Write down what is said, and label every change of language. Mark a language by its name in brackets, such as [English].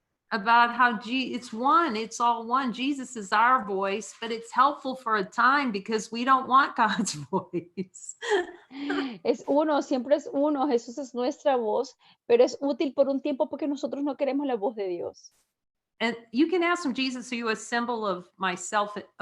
[English] about how it's one, it's all one. Jesus is our voice, but it's helpful for a time because we don't want God's voice. [Spanish] Es uno, siempre es uno. Jesús es nuestra voz, pero es útil por un tiempo porque nosotros no queremos la voz de Dios. [English] And you can ask him, Jesus, are you a symbol of myself?